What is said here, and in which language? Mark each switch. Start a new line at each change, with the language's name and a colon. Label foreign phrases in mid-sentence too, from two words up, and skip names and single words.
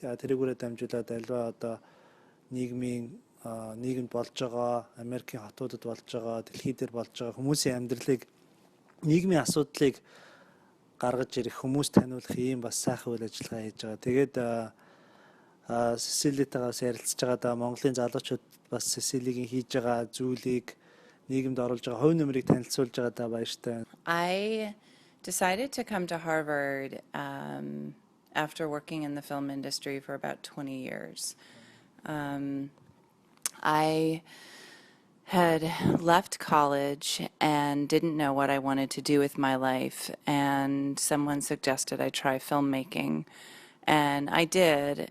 Mongolian: Тэрүүгээрээ дамжуулаад альва одоо нийгэмд болж байгаа, Америкийн хотуудад болж байгаа, дэлхий дээр болж байгаа хүмүүсийн амьдралыг, нийгмийн асуудлыг гаргаж ирэх, хүмүүст таниулах ийм бас сайхан үйл ажиллагаа хийж байгаа. Тэгээд Сэсилитайгаас ярилцж байгаа Монголын залуучууд бас Сэсилигийн хийж байгаа зүйлийг нийгэмд оруулж байгаа хувь нэмрийг танилцуулж байгаа баяртай.
English: I decided to come to Harvard after working in the film industry for about 20 years. I had left college and didn't know what I wanted to do with my life, and someone suggested I try filmmaking, and I did.